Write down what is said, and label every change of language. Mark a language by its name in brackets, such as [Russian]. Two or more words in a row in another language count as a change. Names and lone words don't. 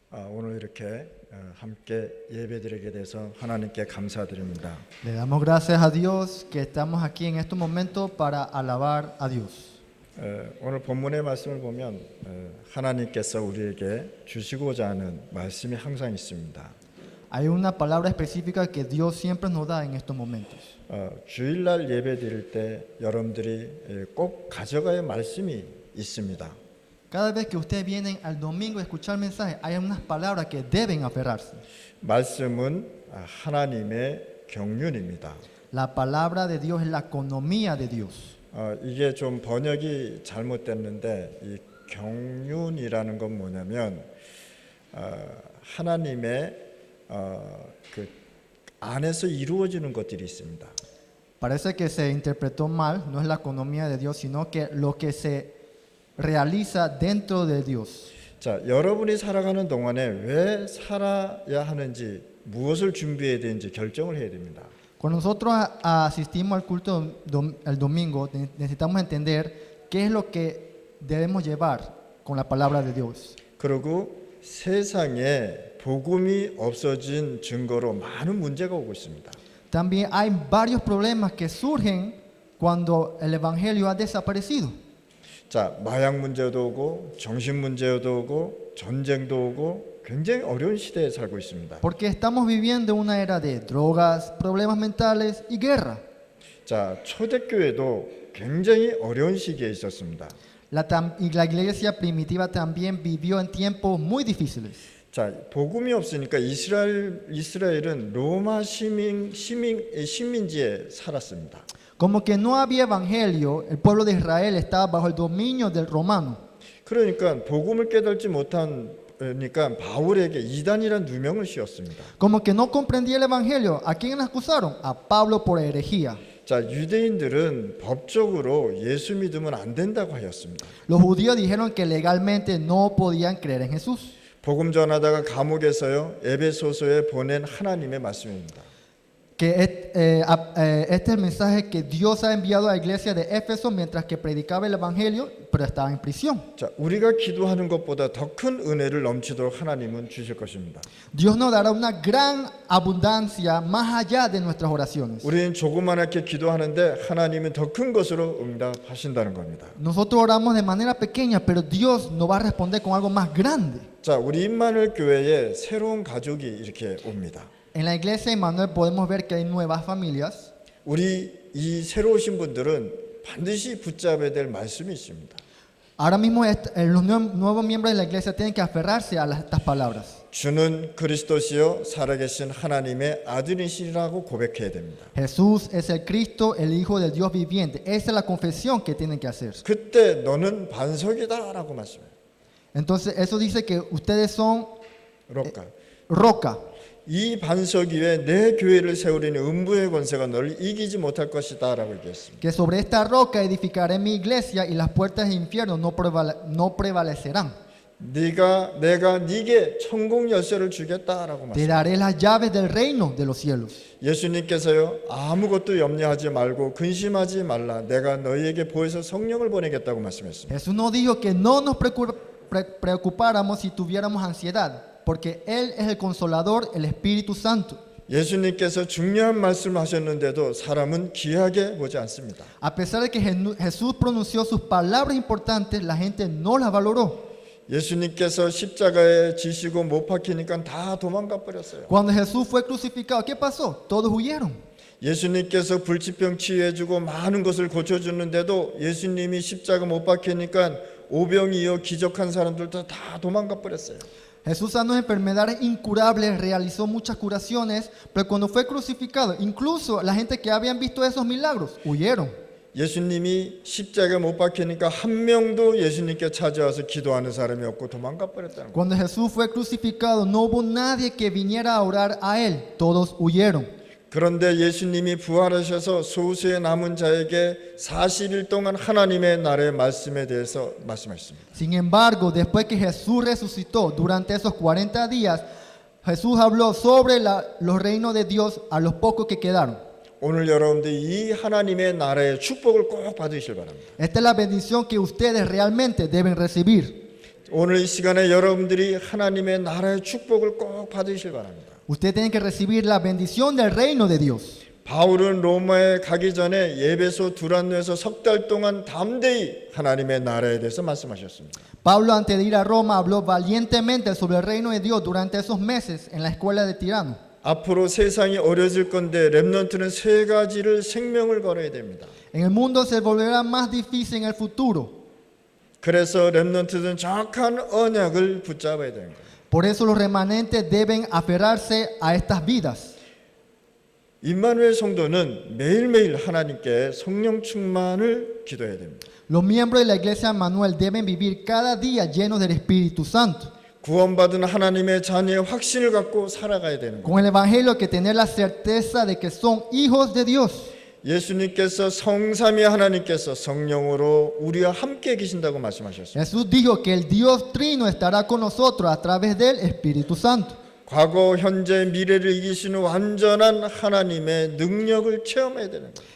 [Korean] 오늘 이렇게 함께 예배드리게 돼서 하나님께 감사드립니다. [Spanish] Le damos gracias a Dios que estamos aquí en estos momentos para alabar a Dios. [Korean] 오늘 본문의 말씀을 보면 하나님께서 우리에게 주시고자 하는 말씀이 항상 있습니다. [Spanish] Hay una palabra específica que Dios siempre nos da en estos momentos. [Korean] 주일날 예배드릴 때 여러분들이 꼭 가져가야 할 말씀이 있습니다. [Spanish] Cada vez que ustedes vienen al domingo a escuchar el mensaje, hay unas palabras que deben aferrarse. [Korean] 말씀은 하나님의 경륜입니다. [Spanish] La palabra de Dios es la economía de Dios. [Korean] 이게 좀 번역이 잘못됐는데 이 경륜이라는 건 뭐냐면 하나님의 그 안에서 이루어지는 것들이 있습니다. [Spanish] Parece que se interpretó mal, no es la economía de Dios, sino que lo que se realiza dentro de Dios. [Korean] 자, 여러분이 살아가는 동안에 왜 살아야 하는지, 무엇을 준비해야 되는지 결정을 해야 됩니다. [Spanish] Cuando nosotros asistimos al culto el domingo, necesitamos entender qué es lo que debemos llevar con la palabra de Dios. [Korean] 그리고 세상에 복음이 없어진 증거로 많은 문제가 오고 있습니다. [Spanish] También hay varios problemas que surgen cuando el evangelio ha desaparecido. [Korean] 자, 마약 문제도 오고 정신 문제도 오고 전쟁도 오고 굉장히 어려운 시대에 살고 있습니다. [Spanish] Porque estamos viviendo una era de drogas, problemas mentales y guerra. [Korean] 자, 초대교회도 굉장히 어려운 시기에 있었습니다. [Spanish] Y la iglesia primitiva también vivió en tiempos muy difíciles. [Korean] 자, 복음이 없으니까 이스라엘은 로마 식민지에 살았습니다. [Spanish] Como que no había evangelio, el pueblo de Israel estaba bajo el dominio del romano. [Korean] 그러니까 복음을 깨닫지 못하니까 바울에게 이단이라는 누명을 씌웠습니다. [Spanish] Como que no comprendía el evangelio, ¿a quién acusaron? A Pablo por herejía. [Korean] 자, 유대인들은 법적으로 예수 믿으면 안 된다고 하였습니다. [Spanish] Los judíos dijeron que legalmente no podían creer en Jesús. [Korean] 복음 전하다가 감옥에서요 에베소서에 보낸 하나님의 말씀입니다. [Spanish] Que este es el mensaje que Dios ha enviado a la iglesia de Éfeso mientras que predicaba el evangelio, pero estaba en prisión. [Korean] 자, 우리가 기도하는 것보다 더 큰 은혜를 넘치도록 하나님은 주실 것입니다. [Spanish] Dios nos dará una gran abundancia más allá de nuestras oraciones. [Korean] 우리는 조그맣게 기도하는데 하나님은 더 큰 것으로 응답하신다는 겁니다. [Spanish] Nosotros oramos de manera pequeña, pero Dios nos va a responder con algo más grande. [Korean] 자, 우리 임마누엘 교회에 새로운 가족이 이렇게 옵니다. [Spanish] En la iglesia de Emmanuel podemos ver que hay nuevas familias. [Korean] 우리 이 새로 오신 분들은 반드시 붙잡아야 될 말씀이 있습니다. [Spanish] Ahora mismo los nuevos miembros de la iglesia tienen que aferrarse a estas palabras. [Korean] 주는 그리스도시요 살아계신 하나님의 아들이시라고 고백해야 됩니다. [Spanish] Jesús es el Cristo, el Hijo del Dios viviente. Esa es la confesión que tienen que hacer. [Korean] 그때 너는 반석이다라고 말씀해요. [Spanish] Entonces eso dice que ustedes son 로까. roca. [Korean] 이 반석 위에 내 교회를 세우리니 음부의 권세가 너를 이기지 못할 것이다라고 얘기했습니다. [Spanish] Que sobre esta roca edificaré mi iglesia y las puertas del infierno no prevalecerán. [Korean] 내가 네게 천국 열쇠를 주겠다라고 [Spanish] Te [Korean] 말씀합니다. [Spanish] daré las llaves del reino de los cielos. [Korean] 예수님께서요 아무것도 염려하지 말고 근심하지 말라. 내가 너희에게 보혜사 성령을 보내겠다고 말씀했습니다. [Spanish] Jesús nos dijo que no nos preocupáramos si tuviéramos ansiedad, porque Él es el consolador, el Espíritu Santo. [Korean] 예수님께서 중요한 말씀을 하셨는데도 사람은 귀하게 보지 않습니다. [Spanish] A pesar de que Jesús pronunció sus palabras importantes, la gente no las valoró. [Korean] 예수님께서 십자가에 지시고 못 박히니까 다 도망가 버렸어요. [Spanish] Cuando Jesús fue crucificado, ¿qué pasó? Todos huyeron. [Korean] 예수님께서 불치병 치유해주고 많은 것을 고쳐주는데도 예수님이 십자가 못 박히니까 오병이어 기적한 사람들도 다 도망가 버렸어요. [Spanish] Jesús sanó enfermedades incurables, realizó muchas curaciones, pero cuando fue crucificado, incluso la gente que habían visto esos milagros, huyeron. [Korean] 예수님이 십자가에 못 박히니까 한 명도 예수님께 찾아와서 기도하는 사람이 없고 도망가 버렸다는 거예요. [Spanish] Cuando Jesús fue crucificado, no hubo nadie que viniera a orar a Él, todos huyeron. [Korean] 그런데 예수님이 부활하셔서 소수의 남은 자에게 40일 동안 하나님의 나라의 말씀에 대해서 말씀하셨습니다. [Spanish] Sin embargo, después que Jesús resucitó, durante esos 40 días, Jesús habló sobre los reinos de Dios a los pocos que quedaron. [Korean] 오늘 여러분들 이 하나님의 나라의 축복을 꼭 받으시길 바랍니다. [Spanish] Esta es la bendición que ustedes realmente deben recibir. [Korean] 오늘 이 시간에 여러분들이 하나님의 나라의 축복을 꼭 받으시길 바랍니다. [Spanish] Usted tiene que recibir la bendición del reino de Dios. [Korean] 바울은 로마에 가기 전에 예배소 두란노에서 석 달 동안 담대히 하나님의 나라에 대해서 말씀하셨습니다. [Spanish] Pablo, antes de ir a Roma, habló valientemente sobre el reino de Dios durante esos meses en la escuela de Tirano. [Korean] 앞으로 세상이 어려질 건데 렘넌트는 세 가지를 생명을 걸어야 됩니다. [Spanish] En el mundo se volverá más difícil en el futuro. [Korean] 그래서 렘넌트는 정확한 언약을 붙잡아야 되는 거예요. [Spanish] Por eso los remanentes deben aferrarse a estas vidas. [Korean] 임마누엘 성도는 매일매일 하나님께 성령 충만을 기도해야 됩니다. [Spanish] Los miembros de la iglesia Manuel deben vivir cada día llenos del Espíritu Santo. [Korean] 구원받은 하나님의 자녀의 확신을 갖고 살아가야 되는 거예요. [Spanish] Con el Evangelio que tener la certeza de que son hijos de Dios. [Korean] 예수님께서 성삼위 하나님께서 성령으로 우리와 함께 계신다고 말씀하셨습니다. [Spanish] Jesús dijo que el Dios Trino estará con nosotros a través del Espíritu Santo. [Korean] 과거, 현재, 미래를 이기시는 완전한 하나님의 능력을 체험해야 되는 거예요.